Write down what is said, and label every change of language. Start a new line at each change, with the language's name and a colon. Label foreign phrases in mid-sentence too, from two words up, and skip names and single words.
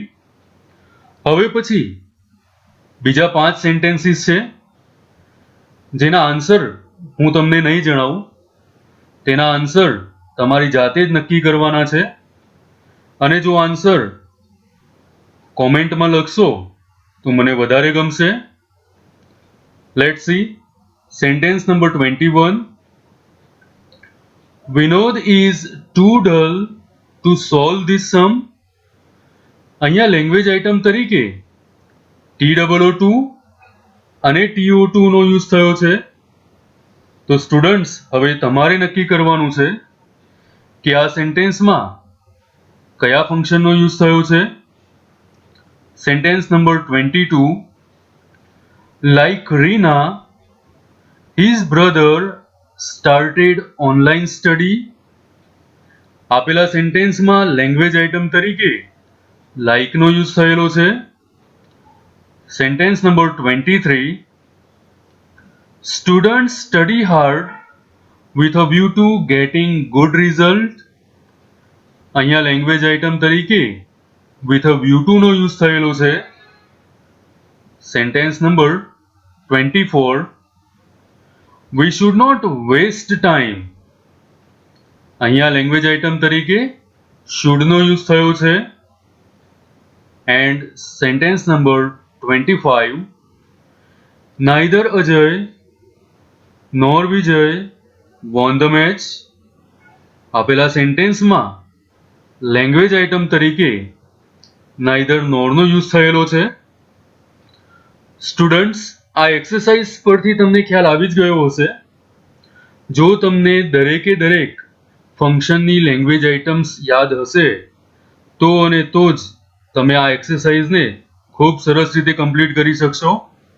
Gujarati: હવે પછી બીજા 5 સેન્ટેન્સીસ છે જેના આન્સર હું તમને નહીં જણાવું. તેના આન્સર તમારી જાતે જ નક્કી કરવાના છે. અને જો આન્સર કોમેન્ટમાં લખશો તો મને વધારે ગમશે.
English: let's see. sentence number 21. Vinod is too dull to solve this sum.
Gujarati: અહીંયા
English: language item
Gujarati: તરીકે TOO2 અને TO2 નો યુઝ થયો છે. તો સ્ટુડન્ટ્સ, હવે તમારે નક્કી કરવાનું છે કે આ સેન્ટેન્સમાં કયા ફંક્શનનો યુઝ થયો છે.
English: sentence number 22. Like Reena, his brother started online study.
Gujarati: આપેલા સેન્ટેન્સમાં
English: language item
Gujarati: તરીકે like નો યુઝ થયેલો છે.
English: sentence number 23. Students study hard with a view to getting good result.
Gujarati: અહીંયા
English: language item
Gujarati: તરીકે
English: with a view to
Gujarati: નો યુઝ થયેલો છે.
English: sentence number 24. We should not waste time.
Gujarati: અહીંયા
English: language item
Gujarati: તરીકે should નો યુઝ થયો છે.
English: and sentence number 25. Neither Ajay nor Vijay won the match.
Gujarati: આપેલા સેન્ટેન્સમાં
English: language item
Gujarati: તરીકે
English: neither nor
Gujarati: નો યુઝ થયેલો છે. સ્ટુડન્ટ્સ, આ એક્સરસાઇઝ પરથી તમને ખ્યાલ આવી જ ગયો હશે. જો તમને દરેકે દરેક ફંક્શનની
English: language items
Gujarati: યાદ હશે તો અને તો જ તમે આ એક્સરસાઇઝને ખૂબ સરસ રીતે કમ્પ્લીટ કરી શકશો.